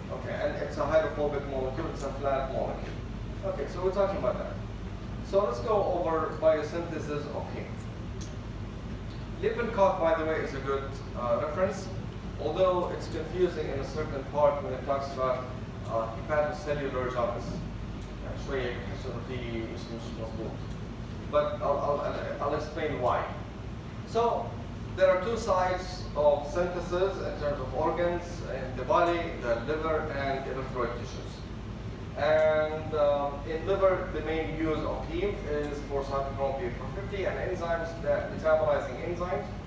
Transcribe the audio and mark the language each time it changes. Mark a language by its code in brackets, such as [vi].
[en] And it's a hydrophobic molecule. It's a flat molecule. Okay, so we're talking about that. So let's go over biosynthesis of heme. Lippincott, by the way, is a good reference. Although it's confusing in a certain part when it talks about hepatocellular jaundice. [ar] شوية بحسوا إنه في مش مظبوط. [en] But I'll explain why. So there are 2 sides of synthesis in terms of organs in the body, the liver and erythroid tissues. And in liver, the main use of heme is for cytochrome P450 and enzymes, that metabolizing enzymes.